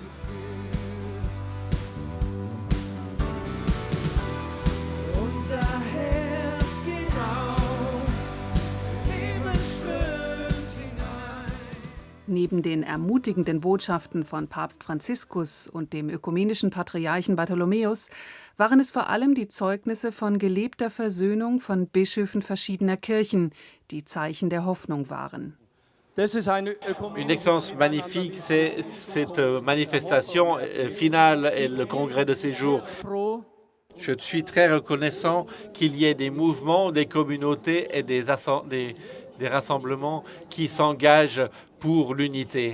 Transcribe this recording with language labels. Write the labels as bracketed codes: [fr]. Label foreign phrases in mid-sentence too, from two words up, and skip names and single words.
[de] Neben den ermutigenden Botschaften von Papst Franziskus und dem ökumenischen Patriarchen Bartholomäus waren es vor allem die Zeugnisse von gelebter Versöhnung von Bischöfen verschiedener Kirchen, die Zeichen der Hoffnung waren. [fr] Une expérience magnifique, c'est cette manifestation finale et le congrès de ces jours. Je suis très reconnaissant qu'il y ait des mouvements, des communautés et des rassemblements qui s'engagent pour l'unité.